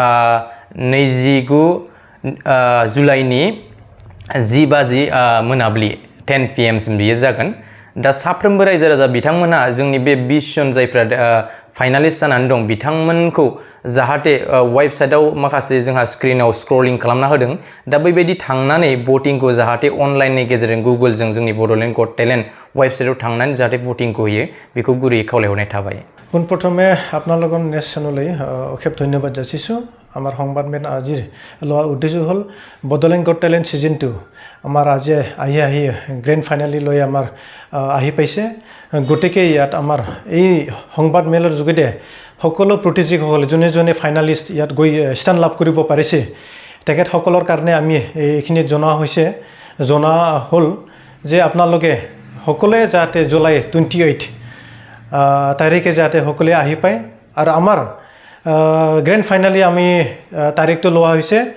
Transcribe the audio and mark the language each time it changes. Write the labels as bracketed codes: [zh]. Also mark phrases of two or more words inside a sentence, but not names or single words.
[brx] 29 जुलाइनि 10 बाजि मोनाबिलि 10 PM सिम बियो जागोन दा साफ्रोमबो रायजो राजा बिथांमोनहा जोंनि बे 20 जन जायफ्रा फाइनालिस्ट जानानै दं बिथांमोनखौ जाहाथे वेबसाइटआव माखासे जोंहा स्क्रिनाव स्क्रलिं खालामना होदों दा बेबायदि थांनानै भटिंखौ जाहाथे अनलाइननि गेजेरजों गुगोलजों जोंनि बड'लेण्ड गट टेलेन्ट वेबसाइटआव थांनानै जाहाथे भटिंखौ होयो बेखौ गुरैयै खावलायहरनाय थाबाय [as] পোনপ্ৰথমে আপোনালোকৰ [en] next channel [as] অশেষ ধন্যবাদ যাচিছোঁ আমাৰ সংবাদ মেল আজি লোৱাৰ উদ্দেশ্য হ'ল বড'লেণ্ড গট টেলেণ্ট ছিজন 2 আমাৰ আজি আহি [en] grand finale [as] লৈ আমাৰ আহি পাইছে গতিকে ইয়াত আমাৰ এই সংবাদ মেলৰ যোগেদি সকলো প্ৰতিযোগীসকলে যোনে যোনে ফাইনালিষ্ট ইয়াত গৈ স্থান লাভ কৰিব পাৰিছে তেখেতসকলৰ কাৰণে আমি এইখিনি জনা হ'ল যে আপোনালোকে সকলোৱে যাতে জুলাই 28 তাৰিখে যাতে সকলোৱে আহি পায় আৰু আমাৰ [en] grand finale [as] আমি তাৰিখটো লোৱা হৈছে